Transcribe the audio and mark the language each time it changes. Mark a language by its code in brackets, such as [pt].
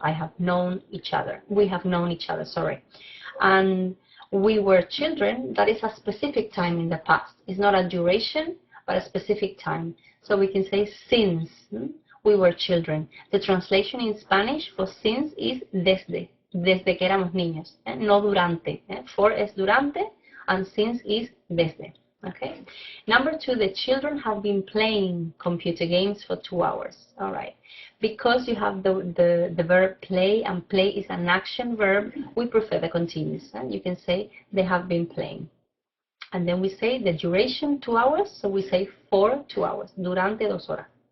[en] I have known each other. We have known each other, sorry. And we were children, that is a specific time in the past. It's not a duration, but a specific time. So we can say since we were children. The translation in Spanish for since is desde. [es] Desde que éramos niños, no durante. [en] For [es] es durante, [en] and since is desde. Okay. Number 2, the children have been playing computer games for 2 hours. All right. Because you have the verb play, and play is an action verb, we prefer the continuous. You can say they have been playing. And then we say the duration 2 hours, so we say for 2 hours. [es] Durante 2 horas.